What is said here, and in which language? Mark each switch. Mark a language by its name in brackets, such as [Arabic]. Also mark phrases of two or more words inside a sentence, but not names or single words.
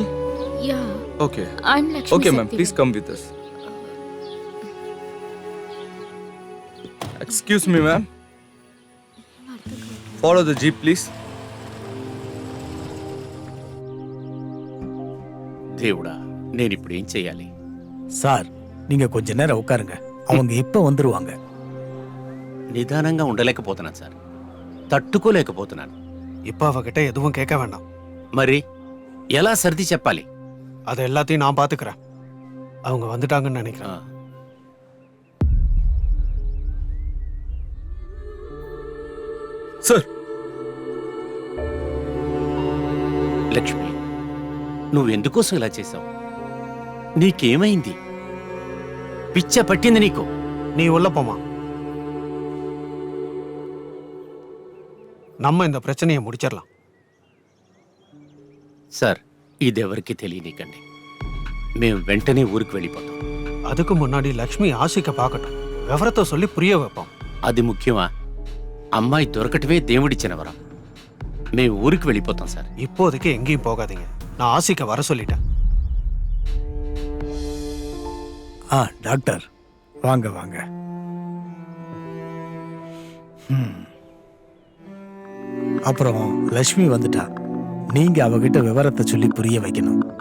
[English] Yeah. Okay. I'm Lakshmi Okay, ma'am. Saktivel. Please come with us. Excuse me, ma'am. Follow the jeep, please. [Telugu] దేవుడా, నేను ఇప్పుడు ఏం చేయాలి? సార్, [Tamil] நீங்க கொஞ்ச நேரம் உட்காருங்க. அவங்க இப்ப வந்துருவாங்க. [Telugu] నిదానంగా ఉండలేకపోతున్నాను సార్. తట్టుకోలేకపోతున్నాను. [Tamil] இப்போ அவகிட்ட எதுவும் கேட்க வேண்டாம். [Telugu] మరి ఎలా సర్ది చెప్పాలి? [Tamil] அதை எல்லாத்தையும் நான் பாத்துக்கிறேன். அவங்க வந்துட்டாங்கன்னு நினைக்கிறேன். [Telugu] సార్ లక్ష్మి, నువ్వెందుకోసం ఇలా చేశావు? నీకేమైంది? పిచ్చ పట్టింది నీకు? [Tamil] நீ உள்ள போமா. நம்ம இந்த பிரச்சனையை முடிச்சிடலாம். [Telugu] సార్, ఇదెవరికి తెలియనీకండి. మేము వెంటనే ఊరికి వెళ్ళిపోతాం. [Tamil] அதுக்கு முன்னாடி லக்ஷ்மி ஆஷிக்க பார்க்கட்டும். விவரத்தை சொல்லி புரிய வைப்போம். [Telugu] అది ముఖ్యమా? అమ్మాయి దొరకటమే దేవుడిచ్చిన వరం. మేము ఊరికి వెళ్ళిపోతాం సార్. [Tamil] இப்போதைக்கு எங்கேயும் போகாதீங்க. நான் ஆஷிக்க வர சொல்லிட்டேன். டாக்டர் வாங்க வாங்க. அப்புறம் லக்ஷ்மி வந்துட்டா. நீங்க அவகிட்ட விவரத்தை சொல்லி புரிய வைக்கணும்.